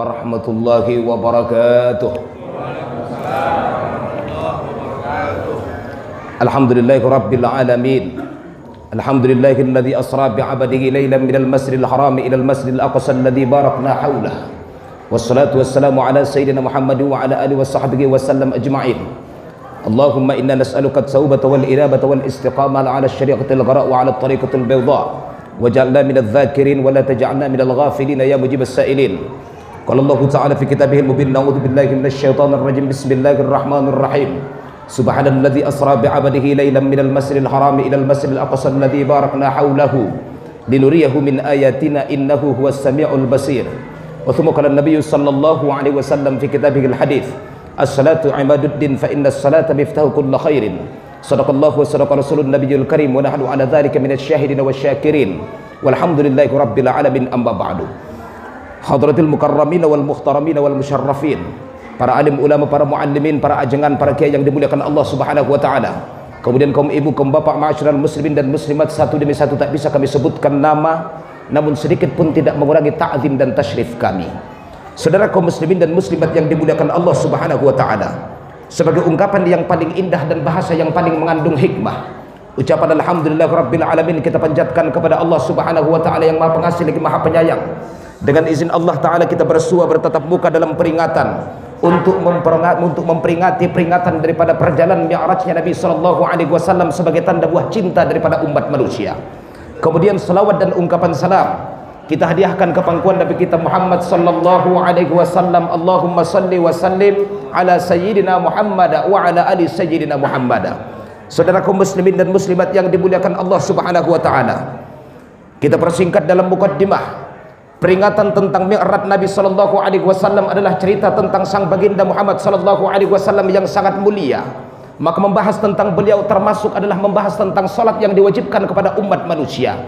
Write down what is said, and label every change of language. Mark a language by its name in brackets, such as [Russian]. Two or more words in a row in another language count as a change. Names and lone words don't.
[Arabic] ورحمة الله وبركاته الحمد لله رب العالمين. الحمد لله الذي أسرى بعبده ليلا من المسجد الحرام إلى المسجد الأقصى الذي باركنا حوله. والصلاة والسلام على سيدنا محمد وعلى آله وصحبه وسلم أجمعين. اللهم إنا نسألك التوبة والإنابة والاستقامة على الشريعة الغراء وعلى الطريقة البيضاء. واجعلنا من الذاكرين ولا تجعلنا من الغافلين يا مجيب السائلين. قال الله تعالى في كتابه المبين نعوذ بالله من الشيطان الرجيم. بسم الله الرحمن الرحيم. سبحان الذي أسرى بعبده ليلا من المسجد الحرام إلى المسجد الأقصى الذي باركنا حوله لنريه من آياتنا إنه هو السميع البصير. وثم قال النبي صلى الله عليه وسلم في كتابه الحديث الصلاة عماد الدين فإن الصلاة مفتاح كل خير. صدق الله وصدق رسوله النبي الكريم ونحن على ذلك من الشاهدين والشاكرين. والحمد لله رب العالمين أما بعد. حضرة المكرمين والمحترمين والمشرفين, [Indonesian] para alim ulama, para muallimin, para ajengan, para kiai yang dimuliakan Allah [Arabic] سبحانه وتعالى. [Indonesian] Kemudian kaum ibu, kaum bapak, [Arabic] معاشر المسلمين [Indonesian] dan muslimat, satu demi satu tak bisa kami sebutkan nama, namun sedikit pun tidak mengurangi ta'zim dan tasyrif kami. Saudara kaum muslimin dan muslimat yang dimuliakan Allah [Arabic] سبحانه وتعالى, [Indonesian] sebagai ungkapan yang paling indah dan bahasa yang paling mengandung hikmah, ucapan [Arabic] الحمد لله رب العالمين [Indonesian] kita panjatkan kepada Allah [Arabic] سبحانه وتعالى [Indonesian] yang Maha Pengasih lagi Maha Penyayang. Dengan izin Allah taala kita bersua bertatap muka dalam peringatan untuk memperingati peringatan daripada perjalanan mi'rajnya Nabi [Arabic] صلى الله عليه وسلم [Indonesian] sebagai tanda buah cinta daripada umat manusia. Kemudian selawat dan ungkapan salam kita hadiahkan ke pangkuan Nabi kita Muhammad [Arabic] صلى الله عليه وسلم. اللهم صل وسلم على سيدنا محمد وعلى آل سيدنا محمد. [Indonesian] Saudara kaum muslimin dan muslimat yang dimuliakan Allah [Arabic] سبحانه وتعالى, [Indonesian] kita persingkat dalam mukaddimah. Peringatan tentang mi'raj Nabi [Arabic] صلى الله عليه وسلم [Indonesian] adalah cerita tentang sang baginda Muhammad [Arabic] صلى الله عليه وسلم [Indonesian] yang sangat mulia. Maka membahas tentang beliau termasuk adalah membahas tentang salat yang diwajibkan kepada umat manusia.